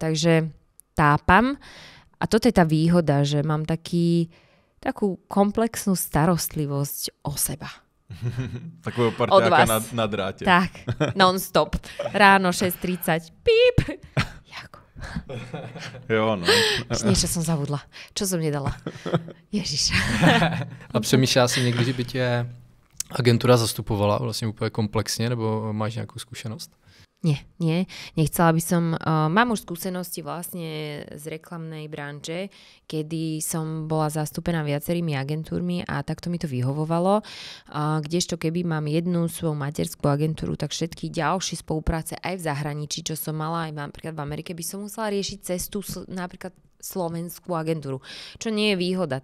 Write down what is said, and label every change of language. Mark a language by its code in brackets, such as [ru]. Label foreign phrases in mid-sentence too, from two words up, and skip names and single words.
[sk] Takže tápam a toto je tá výhoda, že mám takú komplexnú starostlivosť o seba. [cs] Takového parťáka na drátě. Tak, non-stop. Ráno 6:30. Píp. Jako. Jo, no. [sk] Niečo som zabudla. Čo som nedala? Ježiš. [cs] A přemýšlela si někdy, že by tě agentura zastupovala vlastně úplně komplexně, nebo máš nějakou zkušenost? [sk] Nie. Nechcela by som... Mám už skúsenosti vlastne z reklamnej branže, kedy som bola zastúpená viacerými agentúrmi a takto mi to vyhovovalo. Kdežto keby mám jednu svoju materskú agentúru, tak všetky ďalšie spolupráce aj v zahraničí, čo som mala aj napríklad v Amerike, by som musela riešiť cestu napríklad slovenskú agentúru, čo nie je výhoda.